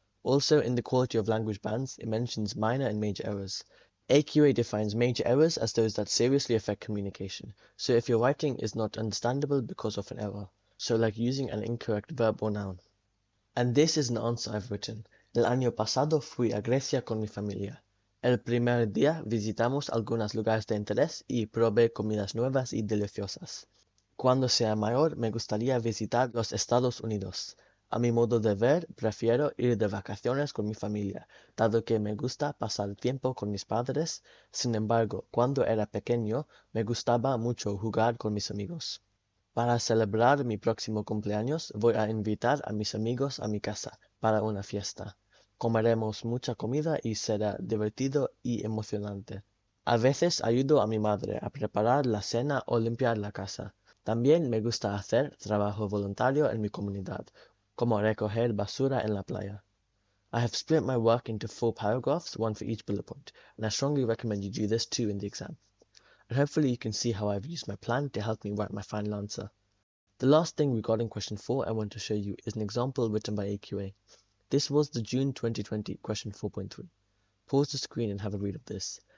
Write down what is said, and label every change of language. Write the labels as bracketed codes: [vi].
[en] Also, in the quality of language bands, it mentions minor and major errors. AQA defines major errors as those that seriously affect communication, so if your writing is not understandable because of an error, so like using an incorrect verb or noun. And this is an answer I've written. [es] El año pasado fui a Grecia con mi familia. El primer día visitamos algunos lugares de interés y probé comidas nuevas y deliciosas. Cuando sea mayor me gustaría visitar los Estados Unidos. A mi modo de ver, prefiero ir de vacaciones con mi familia, dado que me gusta pasar tiempo con mis padres. Sin embargo, cuando era pequeño, me gustaba mucho jugar con mis amigos. Para celebrar mi próximo cumpleaños, voy a invitar a mis amigos a mi casa para una fiesta. Comeremos mucha comida y será divertido y emocionante. A veces ayudo a mi madre a preparar la cena o limpiar la casa. También me gusta hacer trabajo voluntario en mi comunidad, como recoger basura en la playa. [en] I have split my work into 4 paragraphs, one for each bullet point, and I strongly recommend you do this too in the exam. And hopefully you can see how I've used my plan to help me write my final answer. The last thing regarding question 4 I want to show you is an example written by AQA. This was the June 2020 question 4.3. Pause the screen and have a read of this.